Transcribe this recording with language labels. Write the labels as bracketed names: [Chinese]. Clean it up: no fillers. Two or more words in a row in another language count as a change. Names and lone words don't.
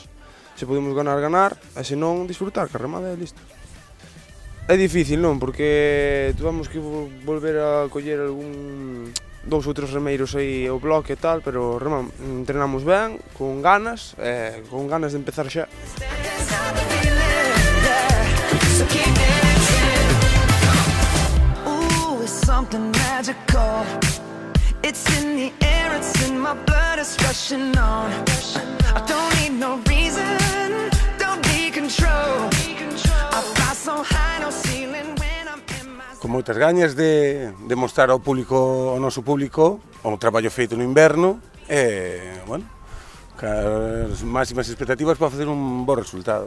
[Galician] Se podemos ganar, e se non, disfrutar, que a remada é listo. É difícil, non? Porque tuvamos que volver a coller algún 2 ou 3 remeiros aí ao bloque e tal, pero entrenamos ben, con ganas de empezar xa. [English] Something magical. It's in the air, it's in my blood, it's rushing on. I don't need no reason, don't be control. I fly so high, no ceiling when I'm in my... [Galician] Con moitas gañas de mostrar ao noso público o traballo feito no inverno e, bueno, as máximas expectativas para facer un bo resultado.